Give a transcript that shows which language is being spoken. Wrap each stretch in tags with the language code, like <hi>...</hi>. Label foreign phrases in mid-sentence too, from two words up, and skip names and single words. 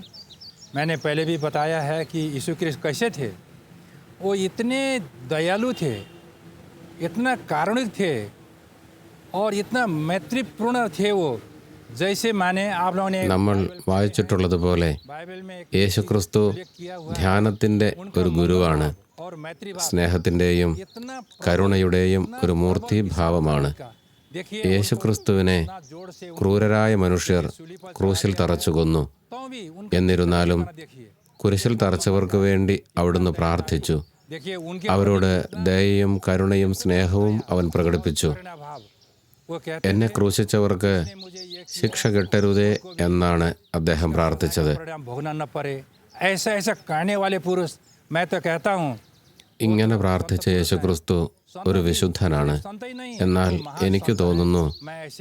<hi>मैंने पहले भी बताया है कि यीशु क्रिस्ट कैसे थे. वो इतने दयालु थे, इतना कारुणिक थे और इतना मैत्रीपूर्ण थे. वो जैसे माने आप लोगों ने</hi> <ml>നമ്മൾ വായിച്ചിട്ടുള്ളതുപോലെ</ml> <hi>बाइबल में</hi> <ml>യേശുക്രിസ്തു ധ്യാനത്തിൻ്റെ ഒരു ഗുരുവാണ്.</ml> <hi>और मैत्री</hi> <ml>സ്നേഹത്തിൻ്റെയും കരുണയുടെയും ഒരു മൂർത്തിഭാവമാണ്.</ml> <hi>देखिए</hi> <ml>യേശുക്രിസ്തുവിനെ</ml> <hi>जोड़ से</hi> <ml>ക്രൂരരായ മനുഷ്യർ ക്രൂശിൽ തറച്ചു കൊന്നു.</ml> <hi>तो भी</hi> <ml>എന്നിരുന്നാലും</ml> <hi>देखिए</hi> <ml>കുരിശിൽ തറച്ചവർക്ക് വേണ്ടി അവിടുന്ന് പ്രാർത്ഥിച്ചു.</ml> <hi>देखिए उनके</hi> <ml>അവരോട് ദയയും കരുണയും സ്നേഹവും അവൻ പ്രകടിപ്പിച്ചു.</ml> <hi>भाव वो कहते</hi> <ml>എന്നെ ക്രൂശിച്ചവർക്ക് ശിക്ഷ കിട്ടരുതേ എന്നാണ് അദ്ദേഹം പ്രാർത്ഥിച്ചത്.</ml> <hi>परिणाम भोगना न पड़े, ऐसा ऐसा कहने वाले पुरुष मैं तो कहता हूँ</hi> <ml>ഇങ്ങനെ പ്രാർത്ഥിച്ച യേശുക്രിസ്തു ഒരു വിശുദ്ധനാണ്.</ml> <hi>संत ही नहीं</hi> <ml>എന്നാൽ എനിക്ക് തോന്നുന്നു</ml> <hi>मैं ऐसे</hi>